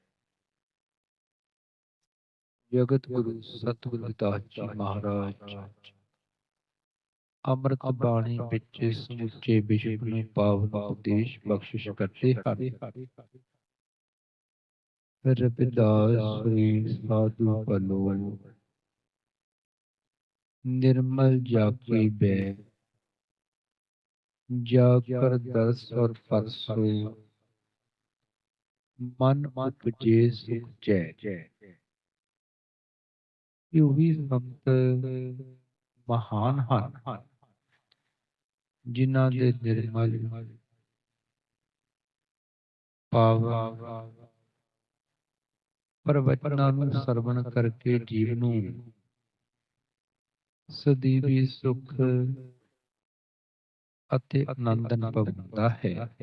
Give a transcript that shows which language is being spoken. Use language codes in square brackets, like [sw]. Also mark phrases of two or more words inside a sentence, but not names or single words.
[pa] ਜਗਤ ਗੁਰੂ ਸਤਿਗੁਰ ਰਵਿਦਾਸ ਜੀ ਮਹਾਰਾਜ ਅੰਮ੍ਰਿਤ ਬਾਣੀ ਵਿੱਚ ਸਮੁੱਚੇ ਵਿਸ਼ਵ ਨੂੰ ਪਾਵਨ ਉਪਦੇਸ਼ ਬਖਸ਼ਿਸ਼ ਕਰਦੇ ਹਨ। [hi] रविदास श्री साधु भलो निर्मल जाकी बै जाकर दर्श और परसो मन उपजे सुख जय। [pa] ਉਹੀ ਸੰਤ ਮਹਾਨ ਹਨ ਜਿਨ੍ਹਾਂ ਦੇ ਨਿਰਮਲ ਪਾਵਨ ਪ੍ਰਵਚਨਾਂ ਨੂੰ ਸਰਵਣ ਕਰਕੇ ਜੀਵ ਨੂੰ ਸਦੀਵੀ ਸੁਖ ਅਤੇ ਆਨੰਦ ਅਨੁਭਵ ਹੁੰਦਾ ਹੈ।